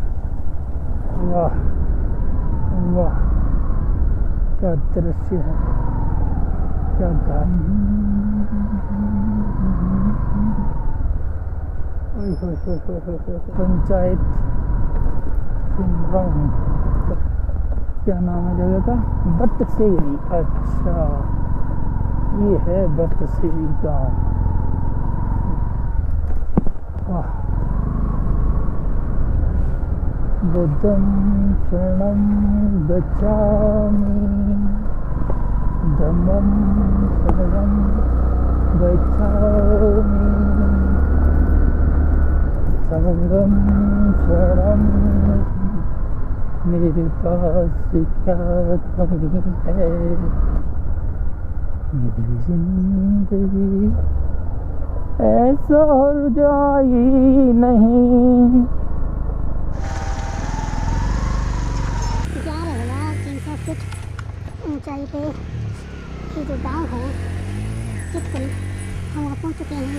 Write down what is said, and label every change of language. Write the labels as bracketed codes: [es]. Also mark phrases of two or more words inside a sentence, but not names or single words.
[hi] वाह वाह क्या दृश्य है, क्या घाट, पंचायत क्या नाम है जगह का, बटसेरी। अच्छा ये है बटसेरी गाँव। [pi] वाह बुद्धं शरणं गच्छामि, धम्मं शरणं गच्छामि, संघं शरणं। [hi] मेरे पास क्या कमी है, मेरी जिंदगी ऐसा जाई नहीं। ऊंचाई पे ये जो गांव है चितकुल, हम वहाँ पहुँच चुके हैं।